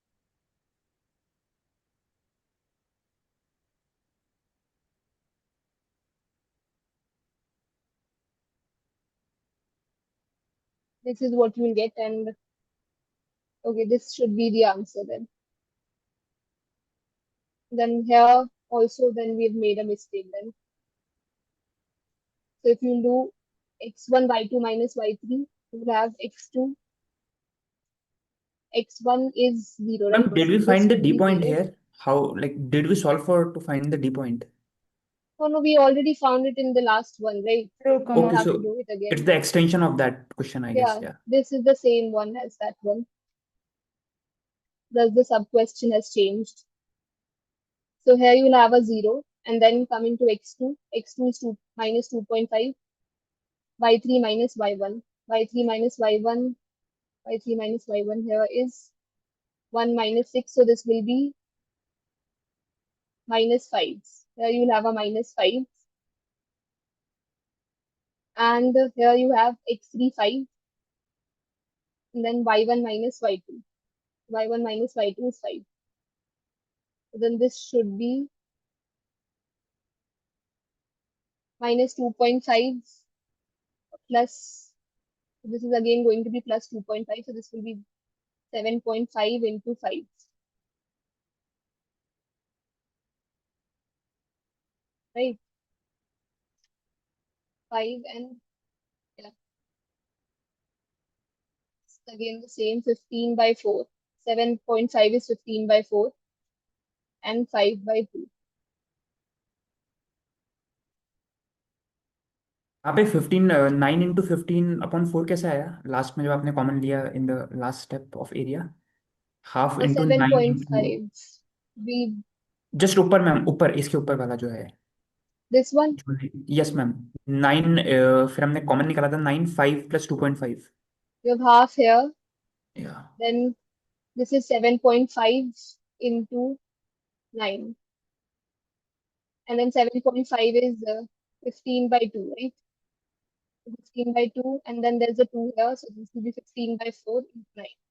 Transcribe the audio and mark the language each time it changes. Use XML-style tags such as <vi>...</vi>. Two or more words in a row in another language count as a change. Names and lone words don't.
<en>This is what you will get, and okay, this should be the answer then. Then here also, then we've made a mistake then. So if you do x1 y2 minus y3, you will have x2. x1 is 0, right? Ma'am, did we This find the should D be point 0. here? How, like, did we solve for to find the D point? Oh no, we already found it in the last one, right? 0, We don't Okay, have to so do it it's again. the extension of that question, I guess. Yeah, Yeah. this is the same one as that one. Thus the sub question has changed. So here you will have a 0, and then coming to x2. x2 is 2 minus 2.5, y3 minus y1. y3 minus y1, y3 minus y1 here is 1 minus 6. So this will be minus 5. Here you will have a minus 5. And here you have x3 5, and then y1 minus y2. y1 minus y2 is 5. So then this should be minus 2.5 plus, so this is again going to be plus 2.5. So this will be 7.5 into 5, right? 5 and yeah, it's again the same 15 by 4. 7.5 is 15 by 4 and 5 by 2.</en> <hi>यहाँ पे 15 9 into 15/4 कैसे आया लास्ट में जब आपने कॉमन लिया</hi> <en>in the last step of area half into 9 into 7.5. We,</en> <hi>जस्ट ऊपर मैम ऊपर इसके ऊपर वाला जो है</hi> <en>this one, yes ma'am</en> <hi>9 फिर हमने कॉमन निकाला था 9 5 प्लस 2.5</hi> <en>you have half here, या then this is 7.5 into 9. And then 7.5 is 15 by 2, right? 15 by 2, and then there's a 2 here, so this will be 15 by 4 into 9.</en>